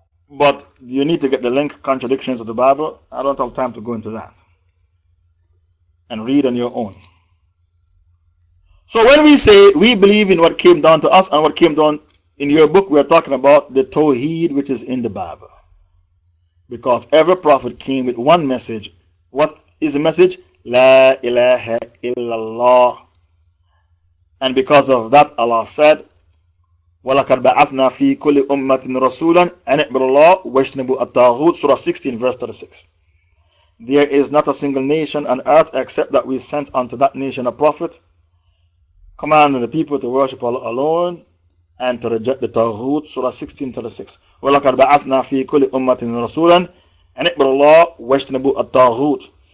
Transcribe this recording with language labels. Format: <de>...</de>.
<en>But you need to get the link contradictions of the Bible. I don't have time to go into that. And read on your own. So when we say we believe in what came down to us and what came down in your book, we are talking about the Tawheed which is in the Bible. Because every prophet came with one message. What is the message? La ilaha illallah. And because of that, Allah said,</en> <ar>وَلَقَدْ بَعَثْنَا فِي كُلِّ أُمَّةٍ رَسُولًا أَنِ اعْبُدُوا اللَّهَ وَاجْتَنِبُوا الطَّاغُوتَ.</ar> <en>Surah 16, verse 36. There is not a single nation on earth except that we sent unto that nation a prophet, commanding the people to worship Allah alone and to reject the Taghut. Surah 16, 36.</en> <ar>وَلَقَدْ بَعَثْنَا فِي كُلِّ أُمَّةٍ رَسُولًا أَنِ اعْبُدُوا اللَّهَ وَاجْتَنِبُوا الطَّاغُوتَ.</ar>